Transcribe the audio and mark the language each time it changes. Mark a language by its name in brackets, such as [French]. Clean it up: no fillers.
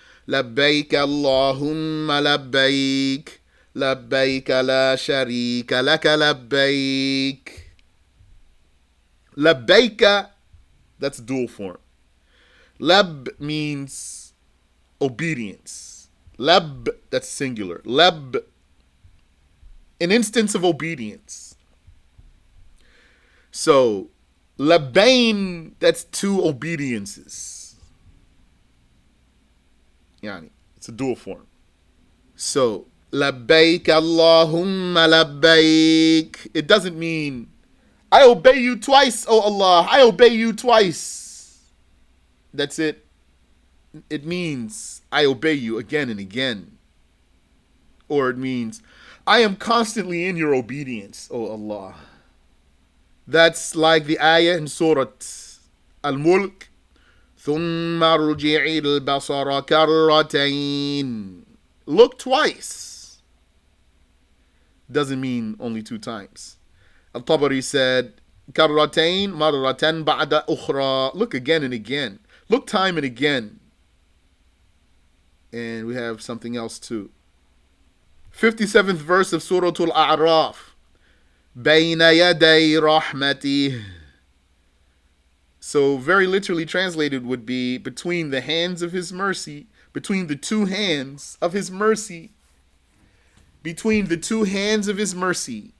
[Arabic] لبيك اللهم لبيك لبيك لا شريك لك لبيك. [English] لبيك, that's dual form. Lab means obedience. Lab, that's singular. Lab, an instance of obedience. So, labain, that's two obediences. Yani, it's a dual form. So, labbaik Allahumma labbaik. It doesn't mean, I obey you twice, oh Allah. I obey you twice. That's it. It means, I obey you again and again. Or it means, I am constantly in your obedience, oh Allah. That's like the ayah in Surah Al-Mulk. [Arabic] ثُمَّ رُجِعِ الْبَصَرَ كَرَّتَيْنِ. [English] Look twice. Doesn't mean only two times. Al-Tabari said, [Arabic] كَرَّتَيْن مَرَّةً بَعْدَ أُخْرَى. [English] Look again and again. Look time and again. And we have something else too. 57th verse of Surah Al-A'raf. [Arabic] بَيْنَ يَدَيْ رَحْمَتِهِ. [English] So very literally translated would be between the hands of his mercy, between the two hands of his mercy, between the two hands of his mercy.